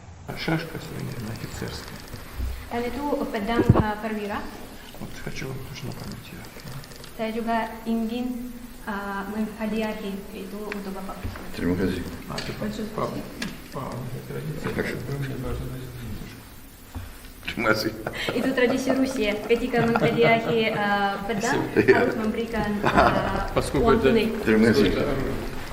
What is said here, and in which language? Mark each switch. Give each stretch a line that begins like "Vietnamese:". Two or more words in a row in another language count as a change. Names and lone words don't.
Russian: А шашка сувенирная, офицерская.
Indonesian: Dan itu pedang perwira.
Russian: Вот хочу вам тоже на память ее.
Indonesian: Saya juga ingin menghadiahi itu untuk Bapak. Terima kasih.
Russian: А, это по традиции, вы мне должны дать денежку.
Indonesian: Terima kasih. Itu tradisi Rusia. Ketika menghadiahi pedang harus memberikan uang tunai. Terima kasih.
Russian: Сколько